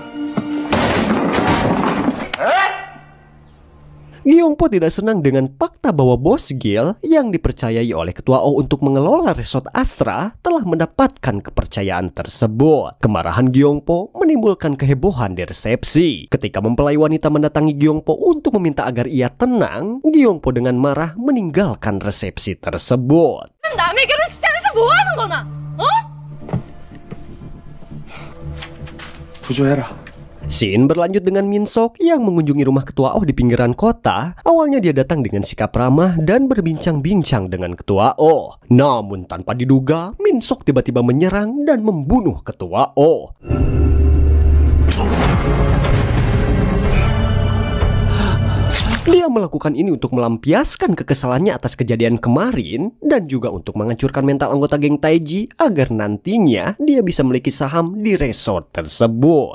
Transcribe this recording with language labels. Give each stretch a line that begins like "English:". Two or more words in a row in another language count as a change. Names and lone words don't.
Indonesian: Gyeongpo tidak senang dengan fakta bahwa Bos Gil yang dipercayai oleh ketua Oh untuk mengelola resort Astra telah mendapatkan kepercayaan tersebut. Kemarahan Gyeongpo menimbulkan kehebohan di resepsi. Ketika mempelai wanita mendatangi Gyeongpo untuk meminta agar ia tenang, Gyeongpo dengan marah meninggalkan resepsi tersebut.
Korean: 남의 결혼 식장에서 뭐 하는 거나? 어? 부조해라.
Indonesian: Shin berlanjut dengan Min Sok yang mengunjungi rumah ketua Oh di pinggiran kota. Awalnya dia datang dengan sikap ramah dan berbincang-bincang dengan ketua Oh. Namun tanpa diduga, Min Sok tiba-tiba menyerang dan membunuh ketua Oh. Dia melakukan ini untuk melampiaskan kekesalannya atas kejadian kemarin dan juga untuk menghancurkan mental anggota geng Taeji agar nantinya dia bisa memiliki saham di resort tersebut.